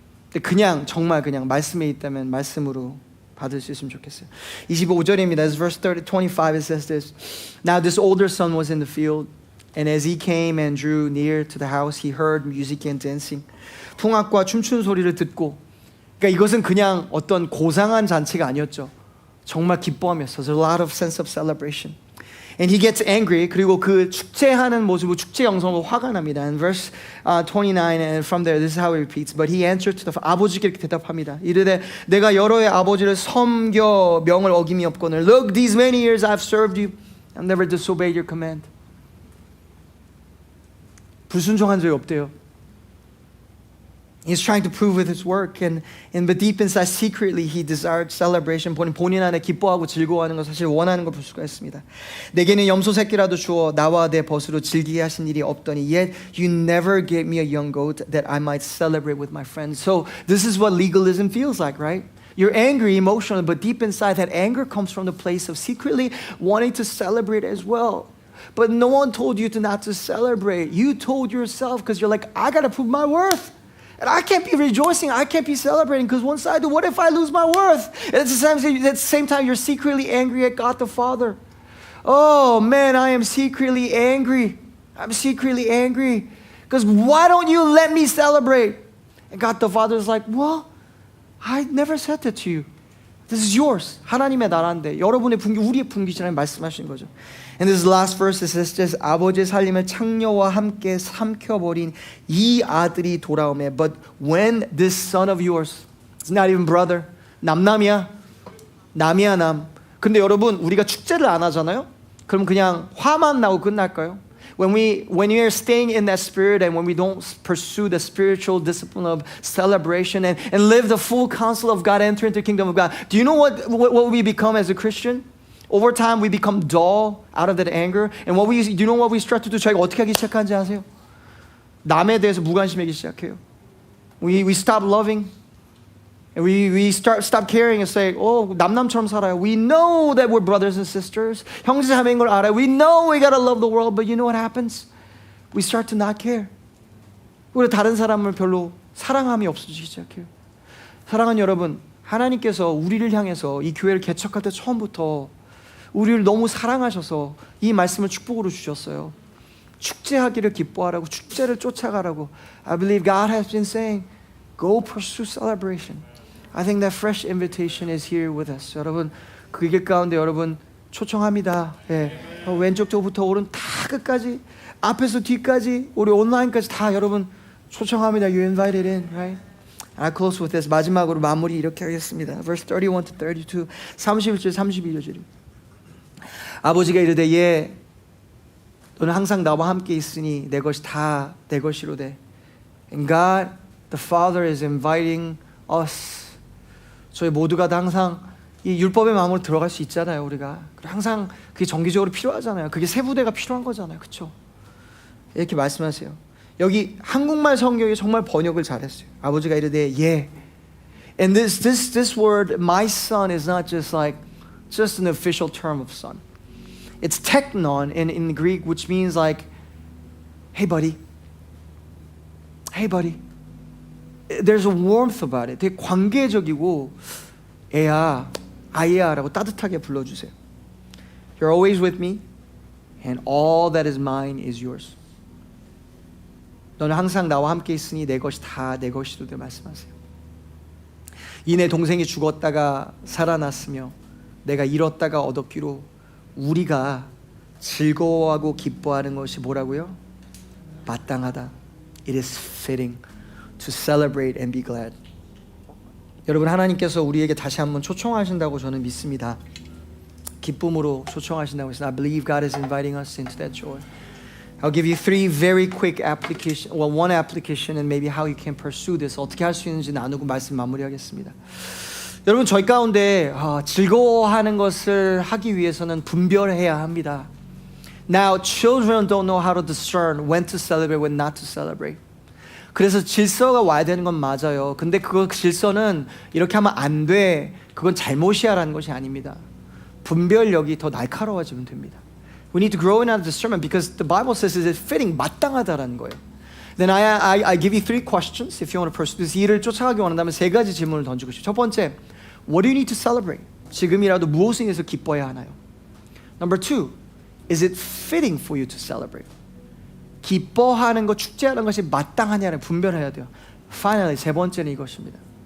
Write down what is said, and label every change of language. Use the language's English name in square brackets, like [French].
[Korean] 근데 그냥 정말 그냥 말씀에 있다면 말씀으로 받을 수 있으면 좋겠어요. 25절입니다. [English] As verse 25 it says this. Now this older son was in the field, and as he came and drew near to the house, he heard music and dancing. [Korean] 풍악과 춤추는 소리를 듣고, 그러니까 이것은 그냥 어떤 고상한 잔치가 아니었죠. 정말 기뻐하면서 [English] there's a lot of sense of celebration. And he gets angry. [Korean] 그리고 그 축제하는 모습으로 축제 영성으로 화가 납니다. [English] And verse 29 and from there this is how he repeats. But he answered to the [Korean] 아버지께 이렇게 대답합니다. 이르되 내가 여러의 아버지를 섬겨 명을 어김이 없거늘. [English] Look, these many years I've served you. I've never disobeyed your command. [Korean] 불순종한 적이 없대요. [English] He's trying to prove with his work, but deep inside, secretly, he desired celebration. [Korean] 본인 안에 기뻐하고 즐거워하는 것 사실 원하는 걸 볼 수가 있습니다. 내게는 염소 새끼라도 주어 나와 내 벗으로 즐기게 하신 일이 없더니 [English] yet you never gave me a young goat that I might celebrate with my friends. So this is what legalism feels like, right? You're angry emotionally, but deep inside, that anger comes from the place of secretly wanting to celebrate as well. But no one told you to not to celebrate. You told yourself because you're like, I gotta prove my worth. And I can't be rejoicing, I can't be celebrating because once I do, what if I lose my worth? And at the same time, you're secretly angry at God the Father. Oh man, I am secretly angry. I'm secretly angry. Because why don't you let me celebrate? And God the Father is like, well, I never said that to you. This is yours. [Korean] 하나님의 나라인데 여러분의 분기, 우리의 분기지라는 말씀하신 거죠. [English] And this last verse says, [Korean] 아버지의 살림을 창녀와 함께 삼켜버린 이 아들이 돌아오매. [English] But when this son of yours, it's not even brother, [Korean] 남남이야, 남이야 남. 근데 여러분 우리가 축제를 안 하잖아요. 그럼 그냥 화만 나고 끝날까요? [English] When we are staying in that spirit and when we don't pursue the spiritual discipline of celebration and live the full counsel of God, enter into the kingdom of God, do you know what we become as a Christian? Over time, we become dull out of that anger. And do you know what we start to do? [Korean] 저희가 어떻게 하기 시작하는지 아세요? 남에 대해서 무관심하기 시작해요. [English] We stop loving. And we stop caring and say, [Korean] 남남처럼 살아요. [English] We know that we're brothers and sisters. [Korean] 형제자매인 걸 알아요. [English] We know we gotta love the world. But you know what happens? We start to not care. [Korean] 우리 다른 사람을 별로 사랑함이 없어지기 시작해요. 사랑하는 여러분, 하나님께서 우리를 향해서 이 교회를 개척할 때 처음부터 우리를 너무 사랑하셔서 이 말씀을 축복으로 주셨어요. 축제하기를 기뻐하라고, 축제를 쫓아가라고. [English] I believe God has been saying, go pursue celebration. I think that fresh invitation is here with us. [Korean] 여러분, 그 길 가운데 여러분 초청합니다. 예. 왼쪽 쪽부터 오른 다 끝까지, 앞에서 뒤까지, 우리 온라인까지 다 여러분 초청합니다. [English] You're invited in, right? I close with this. [Korean] 마지막으로 마무리 이렇게 하겠습니다. [English] Verse 31 to 32, 31절, 32절. [Korean] 아버지가 이르되 예, 너는 항상 나와 함께 있으니 내 것이 다 내 것이로 돼. [English] And God, the Father is inviting us. [Korean] 저희 모두가 다 항상 이 율법의 마음으로 들어갈 수 있잖아요, 우리가. 항상 그게 정기적으로 필요하잖아요. 그게 세부대가 필요한 거잖아요, 그렇죠? 이렇게 말씀하세요. 여기 한국말 성경이 정말 번역을 잘했어요. 아버지가 이르되 예. [English] And this word, my son, is not just an official term of son. It's teknon in Greek, which means like, hey buddy. Hey buddy. There's a warmth about it. [Korean] 되게 관계적이고 애야, 아이야라고 따뜻하게 불러주세요. [English] You're always with me, and all that is mine is yours. [Korean] 너는 항상 나와 함께 있으니 내 것이 다 내 것이로 돼 말씀하세요. 이내 동생이 죽었다가 살아났으며 내가 잃었다가 얻었기로 우리가 즐거워하고 기뻐하는 것이 뭐라고요? 마땅하다. [English] It is fitting to celebrate and be glad. [Korean] 여러분, 하나님께서 우리에게 다시 한번 초청하신다고 저는 믿습니다. 기쁨으로 초청하신다고 해서 [English] I believe God is inviting us into that joy. I'll give you three very quick application, one application and maybe how you can pursue this. [Korean] 어떻게 할 수 있는지 나누고 말씀 마무리하겠습니다. 여러분 저희 가운데 즐거워하는 것을 하기 위해서는 분별해야 합니다. [English] Now children don't know how to discern when to celebrate, when not to celebrate. [Korean] 그래서 질서가 와야 되는 건 맞아요. 근데 그 질서는 이렇게 하면 안 돼. 그건 잘못이야라는 것이 아닙니다. 분별력이 더 날카로워지면 됩니다. [English] We need to grow in our discernment because the Bible says is it fitting, [Korean] 마땅하다라는 거예요. [English] Then I give you 3 questions if you want to pursue this. [Korean] 이 일을 쫓아가기 원한다면 3가지 질문을 던지고 싶어요. 첫 번째, [English] what do you need to celebrate? [Korean] 지금이라도 무엇을 위해서 기뻐해야 하나요? [English] Number 2, is it fitting for you to celebrate? [Korean] 기뻐하는 것, 축제하는 것이 마땅하냐를 분별해야 돼요. [English] Finally, [Korean] 3번째는 이것입니다.